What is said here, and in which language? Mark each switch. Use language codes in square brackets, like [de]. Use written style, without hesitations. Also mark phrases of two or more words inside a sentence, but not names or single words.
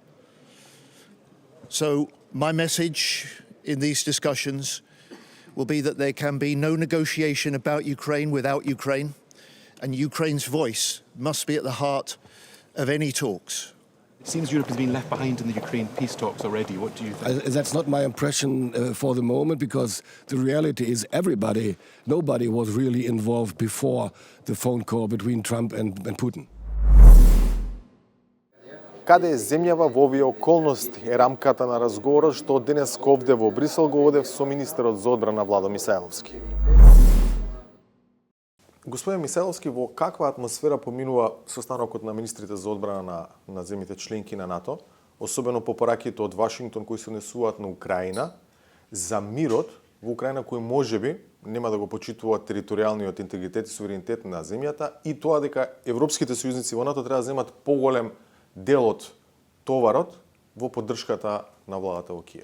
[en] So my message in these discussions will be that there can be no negotiation about Ukraine without Ukraine, and Ukraine's voice must be at the heart of any talks. It seems Europe has been left behind in the Ukraine peace talks already. What do you think? That's not my impression for the moment, because the reality is nobody was really involved before the phone call between Trump and Putin. [mk] Каде е земјава во овие околности е рамката на разговорот што денес овде во Брисел го водев со министерот за одбрана Владо Мисајловски. Господин Мисајловски, во каква атмосфера поминува состанокот на министрите за одбрана на земјите членки на НАТО, особено по пораките од Вашингтон кои се однесуваат на Украина, за мирот во Украина кој можеби нема да го почитува територијалниот интегритет и суверенитет на земјата, и тоа дека европските сојузници во НАТО треба да земат поголем дел од товарот во поддршката на владата во Киев.